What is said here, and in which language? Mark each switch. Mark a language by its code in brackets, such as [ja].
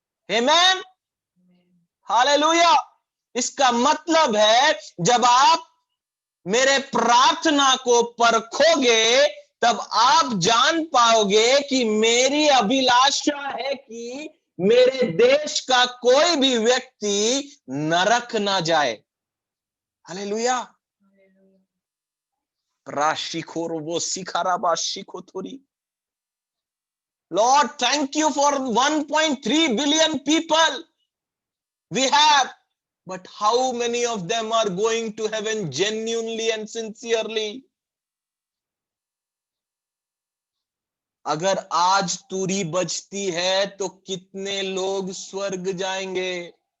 [hi] आमीन, हालेलुया। इसका मतलब है जब आप मेरे प्रार्थना को परखोगे तब आप जान पाओगे कि मेरी अभिलाषा है कि मेरे देश का कोई भी व्यक्ति नरक ना जाए। हालेलुया। राशिखोर वो सिखाराबा शिखोथोरी। [en] Lord, thank you for 1.3 billion people we have, but how many of them are going to heaven genuinely and sincerely? [hi] अगर आज तुरी बजती है तो कितने लोग स्वर्ग जाएंगे?